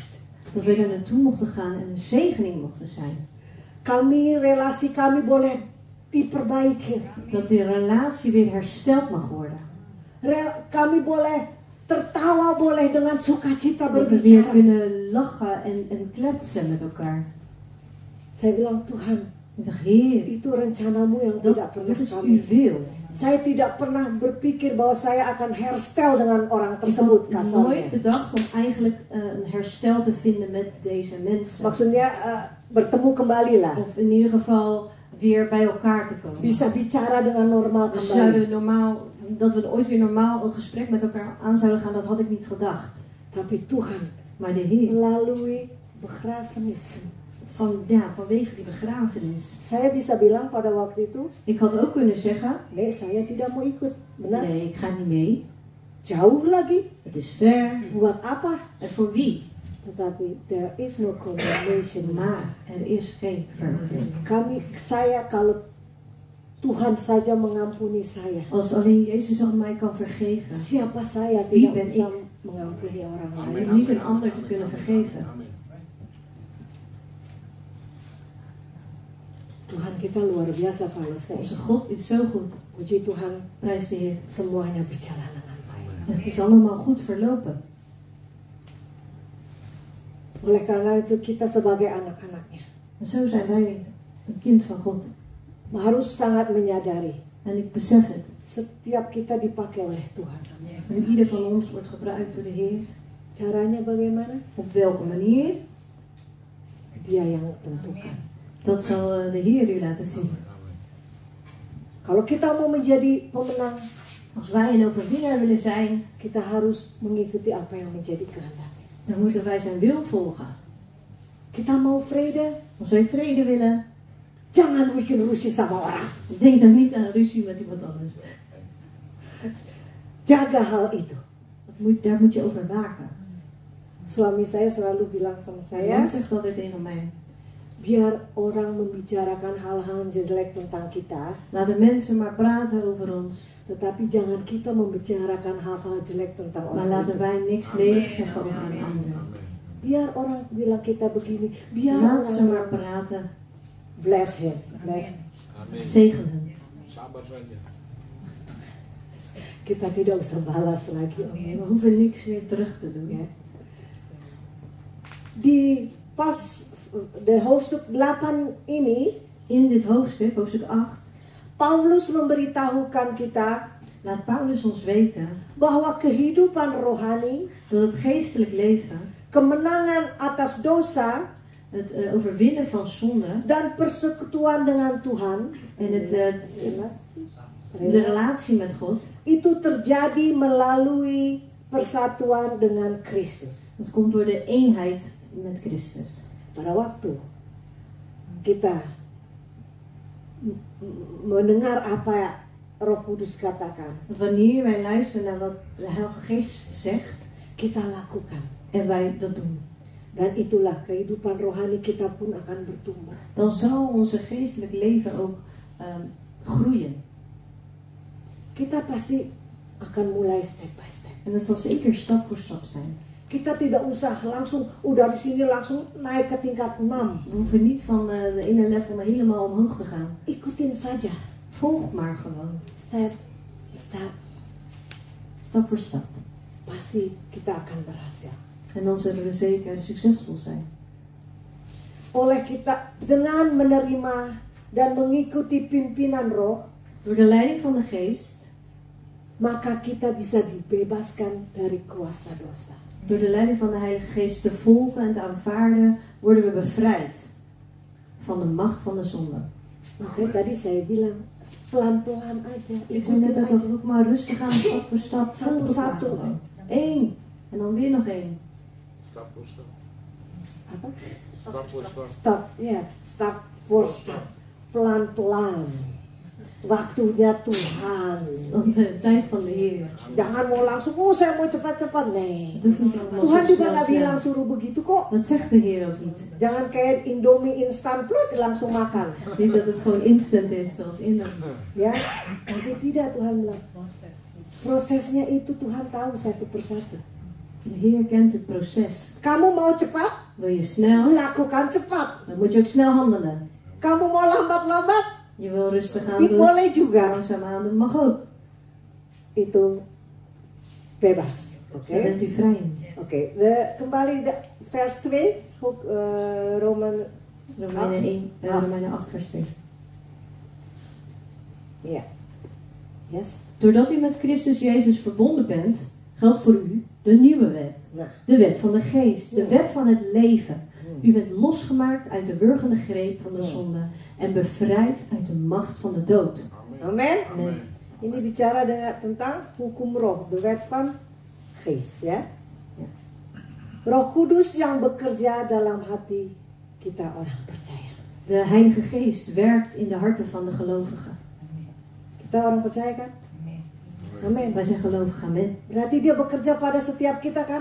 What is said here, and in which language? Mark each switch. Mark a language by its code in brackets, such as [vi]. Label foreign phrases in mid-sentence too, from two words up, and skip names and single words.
[nl] dat we daar naartoe mochten gaan en een zegening mochten zijn. [id] Relasi kami boleh diperbaiki. [nl] Dat die relatie weer hersteld mag worden. [id] Kami boleh tertawa, boleh dengan sukacita [nl] Dat we weer [id] berbicara. [nl] kunnen lachen en kletsen met elkaar. [id] Saya bilang, Tuhan, [nl] Ik dacht, Heer, [id] itu rencanamu yang tidak pernah [nl] dat is [id] kami. [nl] uw wil. [id] Saya tidak pernah berpikir bahwa saya akan herstel dengan orang [nl] Ik [id] tersebut [nl] had nooit [id] kasarnya. [nl] bedacht om eigenlijk een herstel te vinden met deze mensen. [id] Maksudnya bertemu kembali lah. [nl] Of in ieder geval weer bij elkaar te komen. [id] Bisa bicara dengan normal [nl] Dus [id] kembali. [nl] dat we ooit weer normaal een gesprek met elkaar aan zouden gaan, dat had ik niet gedacht. [id] Tapi Tuhan [nl] Maar de Heer, [id] melalui begrafenis. [nl] vanwege die begrafenis. [id] Saya bisa bilang pada waktu itu, [nl] Ik had ook kunnen zeggen, [id] Nek, saya tidak mau ikut. Benar? [nl] nee, ik ga niet mee. [id] Jauh lagi. [nl] Het is ver. [id] Buat apa? [nl] En voor wie? [en] Tetapi there is no condemnation. [nl] Maar er is geen veroordeling. [id] Kalau Tuhan saja mengampuni saya. [nl] Als alleen Jezus al mij kan vergeven, [id] Siapa saya [nl] Wie [id] tidak [nl] ben [id] bisa [nl] ik? [id] mengampuni orang [nl] dan [id] lain. [nl] hoef niet een ander te kunnen vergeven. Amen. [id] Tuhan kita luar biasa kalau saya. [nl] Onze God is zo goed. [id] Puji Tuhan, [nl] Prijs de Heer. [id] semuanya berjalan dengan baik. [nl] Het is allemaal goed verlopen. [id] Oleh karena itu kita sebagai anak-anaknya [nl] En zo zijn wij een kind van God. [id] harus sangat menyadari [nl] En ik besef het. [id] setiap kita dipakai oleh Tuhan. [nl] En ieder van ons wordt gebruikt door de Heer. [id] Caranya bagaimana? [nl] Op welke manier? [id] Dia yang tentukan. [nl] Dat zal de Heer u laten zien. [id] Kalau kita mau menjadi pemenang, [nl] Als wij een overwinnaar willen zijn, [id] kita harus mengikuti apa yang menjadi kehendaknya. [nl] dan moeten wij zijn wil volgen. [id] Kita mau vrede, [nl] Als wij vrede willen, [id] jangan bikin rusuh sama orang. [nl] denk dan niet aan ruzie met iemand anders. [id] Jaga hal itu. [nl] Daar moet je over waken. [id] Suami saya selalu bilang sama [nl] Mijn [id] saya, [nl] man zegt altijd tegen mij, [id] biar orang membicarakan hal-hal jelek tentang kita, [nl] laten mensen maar praten over ons, [id] tetapi jangan kita membicarakan hal-hal jelek tentang [nl] maar [id] orang [nl] laten [id] lain. [nl] wij niks lelijks zeggen over een ander. [id] Biar orang bilang kita begini, biar [nl] Laat ze maar [id] orang [nl] praten, [en] bless him, bless. [id] Amin. [nl] zegen hen. [id] Sabar saja. Kita tidak usah balas lagi. [nl] We hoeven niks meer terug te doen. [id] Ya. Di [nl] pas de hoofdstuk 8 [id] ini, [nl] In dit hoofdstuk, hoofdstuk 8, [id] Paulus memberitahukan kita [nl] laat Paulus ons weten [id] bahwa kehidupan rohani, [nl] dat het geestelijk leven, [id] kemenangan atas dosa, [nl] het overwinnen van zonde [id] dan persekutuan dengan Tuhan, [nl] en het, de relatie met God, [id] itu terjadi melalui persatuan dengan Kristus. [nl] dat komt door de eenheid met Christus. [id] Pada waktu kita mendengar apa Roh Kudus katakan, [nl] Dat wanneer wij luisteren naar wat de Heilige Geest zegt [id] kita lakukan. [nl] en wij dat doen, [id] Dan itulah kehidupan rohani kita pun akan bertumbuh. [nl] dan zal onze geestelijk leven ook groeien. [id] Kita pasti akan mulai [en] step by step. [nl] En dat zal zeker stap voor stap zijn. [id] Kita tidak usah langsung, dari sini langsung naik ke tingkat 6. [nl] We hoeven niet van de ene level naar helemaal omhoog te gaan. [id] Ikutin saja. [nl] Volg maar gewoon, [en] Step, step. [nl] stap voor stap. [id] Pasti kita akan berhasil. [nl] En dan zullen we zeker succesvol zijn. [id] Oleh kita, dengan menerima dan mengikuti pimpinan roh, [nl] Door de leiding van de Geest, [id] maka kita bisa dibebaskan dari kuasa dosa. [nl] door de leiding van de Heilige Geest te volgen en te aanvaarden, worden we bevrijd van de macht van de zonde. [id] Makanya tadi saya bilang, pelan-pelan aja, [nl] Ik zei net ook nog maar rustig aan, stap voor stap. Volg het maar [id] Satu-satu. [nl] gewoon. 1. En dan weer nog 1. Stap voor stap. [id] Apa? [nl] Stap voor stap. [en] Step, ya, step for step. [id] Pelan-pelan. Waktunya Tuhan. [nl] Want de tijd van de Heer. [id] Jangan mau langsung, saya mau cepat-cepat. [nl] Nee. Het hoeft niet allemaal [id] Tuhan [nl] zo [id] juga [nl] snel [id] nggak [nl] snel. [id] bilang suruh begitu kok. [nl] Dat zegt de Heer ook niet. [id] Jangan kayak Indomie instan plut langsung makan. [nl] Niet dat het gewoon instant is, zoals in de... [id] Ya, tapi tidak Tuhan bilang. Prosesnya itu Tuhan tahu satu persatu. [nl] De Heer kent het proces. [id] Kamu mau cepat? [nl] Wil je snel, [id] Lakukan cepat. [nl] dan moet je ook snel handelen. [id] Kamu mau lambat-lambat? [nl] Je wil rustig aan Dit doen, [id] boleh juga. [nl] langzaam aan doen, mag ook. [id] Itu bebas. Oke. [nl] Daar bent u vrij in. [id] Oke, kembali vers 2, Romeinen [nl] Romeinen 1, Romeinen 8 vers 2. Ja. Yes. Doordat u met Christus Jezus verbonden bent, geldt voor u de nieuwe wet. Nou, De wet van de geest, de wet van het leven. U bent losgemaakt uit de wurgende greep van de zonde en bevrijd uit de macht van de dood. amen. Amen. [id] Ini bicara tentang hukum roh, [nl] de wet van geest, [id] ya. Roh Kudus yang bekerja dalam hati kita orang percaya. [nl] De Heilige Geest werkt in de harten van de gelovigen. [id] Kita orang percaya kan? Amin. [nl] Wij zijn gelovigen, amen. [id] Berarti dia bekerja pada setiap kita kan?